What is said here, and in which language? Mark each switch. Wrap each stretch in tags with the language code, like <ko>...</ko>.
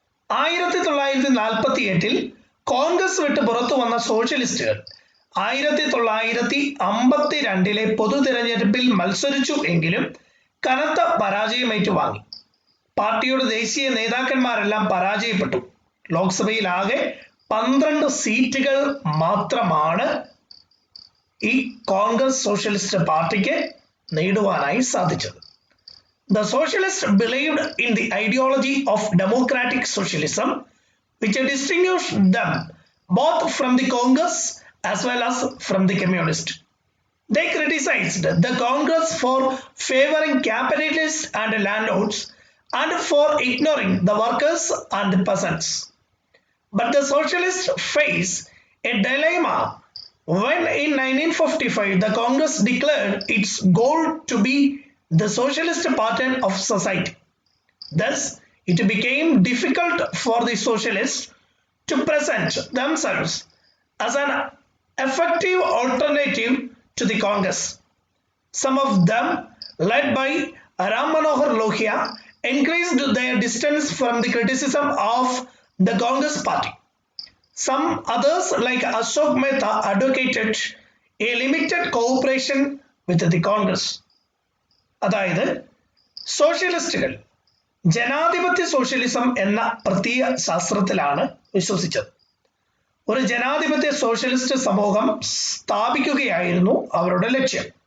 <ml>1948 കോൺഗ്രസ് വിട്ട് പുറത്തു വന്ന സോഷ്യലിസ്റ്റുകൾ 1952 പൊതു തിരഞ്ഞെടുപ്പിൽ മത്സരിച്ചു എങ്കിലും കനത്ത പരാജയം ഏറ്റുവാങ്ങി. പാർട്ടിയുടെ ദേശീയ നേതാക്കന്മാരെല്ലാം പരാജയപ്പെട്ടു. ലോക്സഭയിൽ ആകെ 12 സീറ്റുകൾ മാത്രമാണ് ഈ കോൺഗ്രസ് സോഷ്യലിസ്റ്റ് പാർട്ടിക്ക് നേടുവാനായി സാധിച്ചത്.</ml> <en>The socialists believed in the ideology of democratic socialism, which distinguished them both from the Congress as well as from the communists. They criticized the Congress for favoring capitalists and landlords and for ignoring the workers and the peasants. But the socialists face a dilemma when in 1955 the Congress declared its goal to be the socialist pattern of society. Thus, it became difficult for the socialists to present themselves as an effective alternative to the Congress. Some of them, led by Ram Manohar Lohia, increased their distance from the criticism of the Congress party. Some others, like Ashok Mehta, advocated a limited cooperation with the Congress.</en> <ml>അതായത് സോഷ്യലിസ്റ്റുകൾ ജനാധിപത്യ socialism എന്ന പ്രത്യയ ശാസ്ത്രത്തിലാണ് വിശ്വസിച്ചത്. ഒരു ജനാധിപത്യ socialist സമൂഹം സ്ഥാപിക്കുകയായിരുന്നു അവരുടെ ലക്ഷ്യം.</ml>